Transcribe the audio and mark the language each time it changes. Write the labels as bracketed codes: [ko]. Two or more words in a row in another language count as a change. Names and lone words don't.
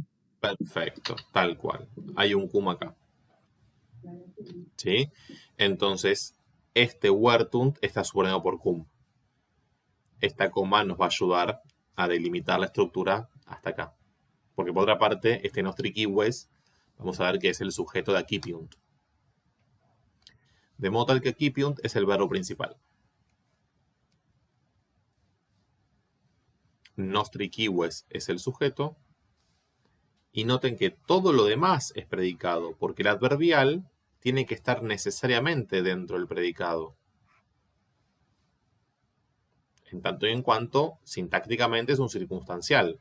[es] Perfecto, tal cual. Hay un cum acá. ¿Sí? Entonces, este vertunt está subordinado por cum. Esta coma nos va a ayudar a delimitar la estructura hasta acá. Porque por otra parte, este [la] nostri cives, [es] vamos a ver que es el sujeto de accipiunt. De modo tal que accipiunt es el verbo principal. [la] Nostri cives [es] es el sujeto. Y noten que todo lo demás es predicado, porque el adverbial tiene que estar necesariamente dentro del predicado. En tanto y en cuanto, sintácticamente es un circunstancial.